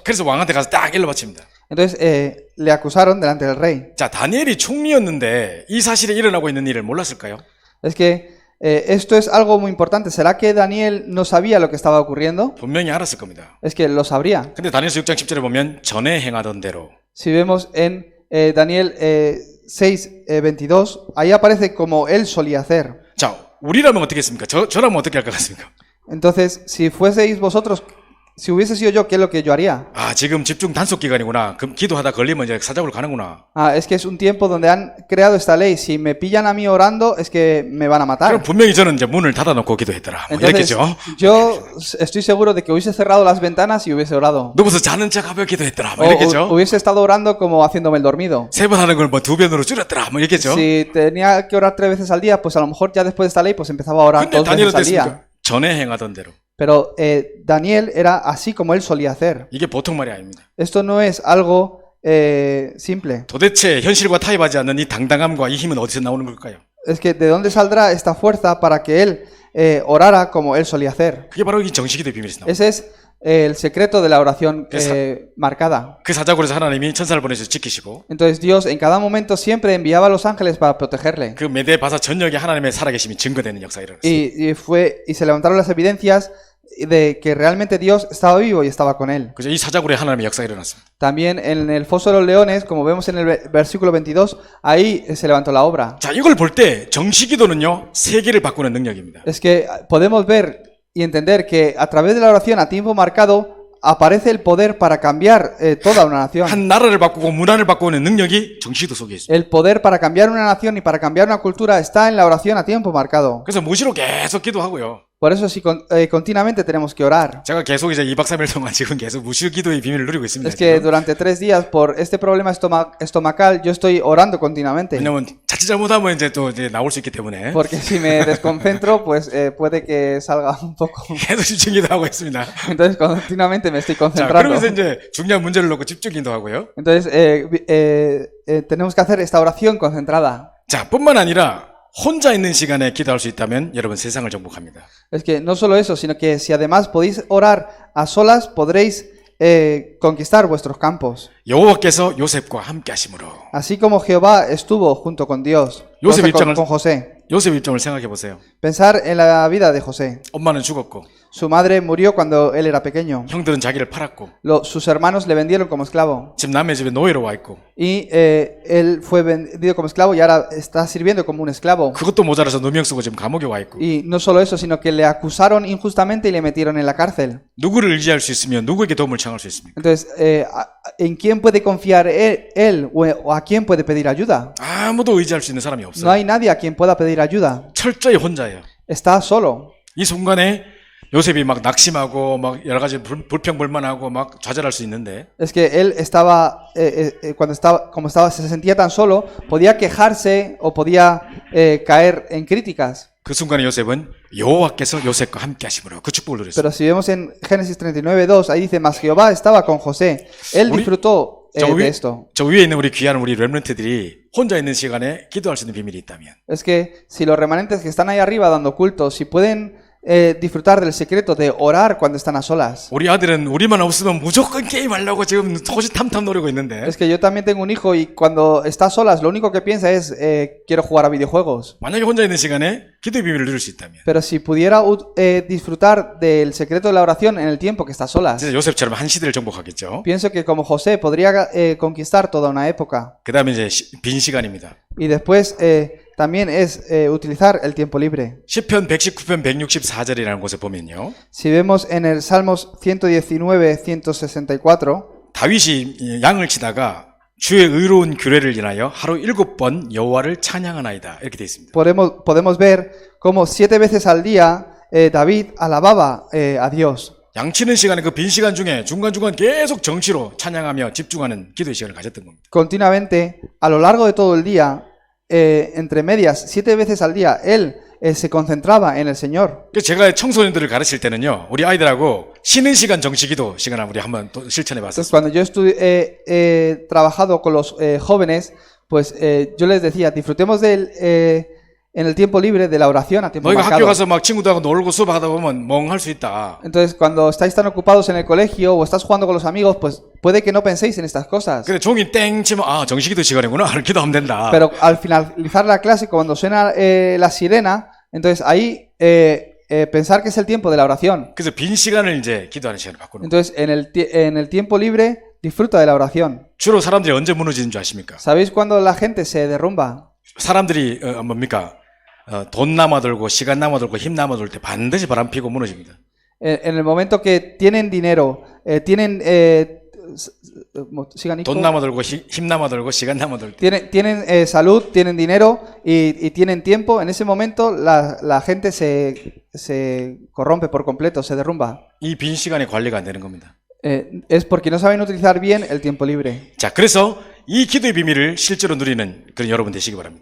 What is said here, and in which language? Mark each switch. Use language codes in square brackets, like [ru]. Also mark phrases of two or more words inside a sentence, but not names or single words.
[ko] 그래서 왕한테 가서 딱 일러 바칩니다. [es] Entonces le acusaron delante del rey. [ko] 자, 다니엘이 총리였는데 이 사실에 일어나고 있는 일을 몰랐을까요? [es] Es que esto es algo muy importante. ¿Será que Daniel no sabía lo que estaba ocurriendo? [ko] 분명히 알았을 겁니다. [es] Es que lo sabría. [ko] 근데 다니엘서 6장 10절에 보면 전에 행하던 대로 [es] Si vemos en Daniel 6:22, ahí aparece como él solía hacer. [ko] 자, 우리라면 어떻게 했습니까? 저라면 어떻게 할 것 같습니까? [es] Entonces, si fueseis vosotros, si hubiese sido yo, ¿qué es lo que yo haría? [ko] 아, 지금 집중 단속 기간이구나. 그럼 기도하다 걸리면 이제 사자굴 가는구나. [es] Es que es un tiempo donde han creado esta ley. Si me pillan a mí orando, es que me van a [ko] 그럼 [es] matar. [ko] 분명히 저는 이제 문을 닫아놓고 기도했더라. 뭐 [es] Entonces, [ko] 이랬겠죠. [es] yo estoy seguro de que hubiese cerrado las ventanas y hubiese orado. [ko] 누구서 자는 척하며 기도했더라. 뭐 [es] O [ko] 이랬겠죠. [es] hubiese estado orando como haciéndome el dormido. [ko] 3번 하는 걸 뭐 2변으로 줄였더라. 뭐 이랬겠죠. [es] Si tenía que orar 3 veces al día, pues a lo mejor ya después de esta ley, pues empezaba a orar [ko] 근데 2 다니엘은 [es] veces al día. [ko] 됐습니까? 전에 행하던 대로. [es] Pero Daniel era así como él solía hacer. [ko] 이게 보통 말이 아닙니다. [es] Esto no es algo simple. [ko] 도대체 현실과 타협하지 않는 이 당당함과 이 힘은 어디서 나오는 걸까요? [es] Es que ¿de dónde saldrá esta fuerza para que él orara como él solía hacer? [ko] 그게 바로 이 정식기도의 비밀에서 나옵니다. [es] Ese es el secreto de la oración marcada. [ko] 그 사자굴에서 하나님이 천사를 보내서 지키시고 [es] Entonces Dios en cada momento siempre enviaba a los ángeles para protegerle. [ko] 그 메대 바사 전역에 하나님의 살아계심이 증거되는 역사가 일어났어요. [es] Y se levantaron las evidencias de que realmente Dios estaba vivo y estaba con él. [ko] 그죠? 이 사자굴에 하나님의 역사가 일어났습니다. [es] También en el foso de los leones, como vemos en el versículo 22, ahí se levantó la obra. [ko] 자, 이걸 볼 때 정식기도는요 세계를 바꾸는 능력입니다. [es] Es que podemos ver y entender que a través de la oración a tiempo marcado aparece el poder para cambiar toda una nación. [ko] 한 나라를 바꾸고 문화를 바꾸는 능력이 정시기도 속에 있습니다. [es] El poder para cambiar una nación y para cambiar una cultura está en la oración a tiempo marcado. [ko] 그래서 무시로 계속 기도하고요. [es] Por eso sí, continuamente tenemos que orar. [ko] 제가 계속 이제 2박 3일 동안 지금 계속 무시 기도의 비밀을 누리고 있습니다. [es] Es que [ko] 지금. [es] durante 3 días, por este problema estomacal, yo estoy orando continuamente. [ko] 왜냐면 자칫 잘못하면 이제 또 이제 나올 수 있기 때문에 [es] Porque si me desconcentro, pues puede que salga un poco. [ko] 계속 집중 기도하고 있습니다. [es] Entonces, continuamente me estoy [ko] 자, [es] concentrando. [ko] 그러면서 이제 중요한 문제를 놓고 집중 기도하고요. [es] Entonces, tenemos que hacer esta oración concentrada. [ko] 자, 뿐만 아니라 혼자 있는 시간에 기도할 수 있다면 여러분 세상을 정복합니다. [es] Es que no solo eso, sino que si además podéis orar a solas, podréis conquistar vuestros campos. [ko] 여호와께서 요셉과 함께 하심으로. [es] Así como Jehová estuvo junto con Dios, o sea, con José. [ko] 요셉 입장을 생각해 보세요. [es] Pensar en la vida de José. [ko] 엄마는 죽었고 [es] Su madre murió cuando él era pequeño. [ko] 형들은 자기를 팔았고 [es] Sus hermanos le vendieron como esclavo. [ko] 집 남의 집에 노예로 와 있고 [es] Y él fue vendido como esclavo y ahora está sirviendo como un esclavo. [ko] 그것도 모자라서 누명 쓰고 지금 감옥에 와 있고 [es] Y no solo eso, sino que le acusaron injustamente y le metieron en la cárcel. [ko] 누구를 의지할 수 있으면 누구에게 도움을 청할 수 있습니까? [es] Entonces, ¿en quién puede confiar él o a quién puede pedir ayuda? [ko] 아무도 의지할 수 있는 사람이 [es] No [ko] 없어요. [es] hay nadie a quien pueda pedir ayuda. [ko] 철저히 혼자예요. [es] Está solo. [ko] 이 순간에 요셉이 막 낙심하고 막 여러 가지 불평불만하고 막 좌절할 수 있는데 [es] Es que él estaba, como estaba, se sentía tan solo, podía quejarse o podía caer en críticas. [ko] 그 순간에 요셉은 여호와께서 요셉과 함께 하심으로 그 축복을 누렸어요. [es] Pero si vemos en Génesis 39:2, ahí dice, mas Jehová estaba con José. Él disfrutó de esto. [ko] 저 위에 있는 우리 귀한 우리 렘넌트들이 혼자 있는 시간에 기도할 수 있는 비밀이 있다면 [es] Es que si los remanentes que están ahí arriba dando culto, si pueden disfrutar del secreto de orar cuando están a solas. [ko] 우리 아들은 우리만 없으면 무조건 게임하려고 지금 호시탐탐 노리고 있는데 [es] Es que yo también tengo un hijo y cuando está a solas lo único que piensa es quiero jugar a videojuegos. [ko] 만약에 혼자 있는 시간에 기도의 비밀을 누릴 수 있다면 [es] Pero si pudiera disfrutar del secreto de la oración en el tiempo que está a solas, [ko] 진짜 요셉처럼 한 시대를 정복하겠죠. [es] pienso que como José podría conquistar toda una época. [ko] 그 다음에 이제 빈 시간입니다. [es] Y después también es utilizar el tiempo libre. [ko] 시편 119편 164절이라는 곳에 보면요. [es] Si vemos en el Salmos 119, 164, [ko] 다윗이 양을 치다가 주의 의로운 규례를 인하여 하루 7번 여호와를 찬양하나이다 이렇게 되어 있습니다. [es] podemos ver cómo 7 veces al día David alababa a Dios. [ko] 양치는 시간에 그 빈 시간 중에 중간중간 계속 정치로 찬양하며 집중하는 기도의 시간을 가졌던 겁니다. [es] Continuamente, a lo largo de todo el día, entre medias, 7 veces al día, él se concentraba en el Señor. [ko] 그래서 제가 청소년들을 가르칠 때는요, 우리 아이들하고 쉬는 시간 정치기도 시간을 우리 한번 또 실천해 [es] Entonces, [ko] 봤었어요. [es] cuando yo he trabajado con los jóvenes, pues yo les decía, disfrutemos en el tiempo libre de la oración a tiempo [ko] 너희가 학교 [es] marcado. [ko] 가서 막 친구들하고 놀고 수업하다 보면 멍할 수 있다. [es] Entonces, cuando estáis tan ocupados en el colegio o estás jugando con los amigos, pues puede que no penséis en estas cosas. [ko] 근데 종이 땡 치면 아 정식기도 시간이구나. 기도하면 된다. [es] Pero al finalizar la clase, cuando suena la sirena, entonces ahí pensar que es el tiempo de la oración. [ko] 그래서 빈 시간을 이제 기도하는 시간을 바꾸는 거예요. [es] Entonces, en el tiempo libre, disfruta de la oración. [ko] 주로 사람들이 언제 무너지는 줄 아십니까? [es] ¿Sabéis cuando la gente se derrumba? [ko] 사람들이 뭡니까? 돈 남아들고 시간 남아들고 힘 남아들 때 반드시 바람 피고 무너집니다. [es] En el momento que tienen dinero, tienen sigan [ko] 돈 남아들고 힘 남아들고 시간 남아들 때 [es] tienen salud, tienen dinero y tienen tiempo, en ese momento la gente se corrompe por completo, se derrumba. [ko] 이 빈 시간에 관리가 안 되는 겁니다. [es] Es porque no saben utilizar bien el tiempo libre. [ko] 자, 그래서 이 기도의 비밀을 실제로 누리는 그런 여러분 되시기 바랍니다.